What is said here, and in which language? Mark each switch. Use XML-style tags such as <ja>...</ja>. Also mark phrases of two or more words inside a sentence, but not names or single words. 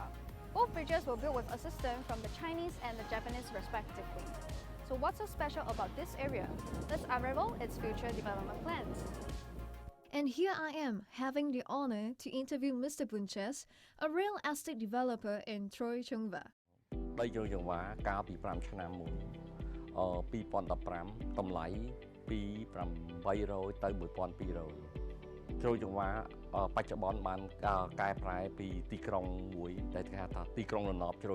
<en>Both bridges were built with assistance from the Chinese and the Japanese respectively. So what's so special about this area? Let's unravel its future development plans. And here I am, having the honor to interview Mr. Bunches, a real estate developer in Choi Changva.</en> <km>ដីជ្រោយចង្វាកាលពី5ឆ្នាំមុន2015តម្លៃពី800ទៅ1200ជ្រោយចង្វាបច្ចុប្បន្នបានកែប្រែពីទីក្រុងមួយដែលគេហៅថាទីក្រុងរណបជ្រោយ</km>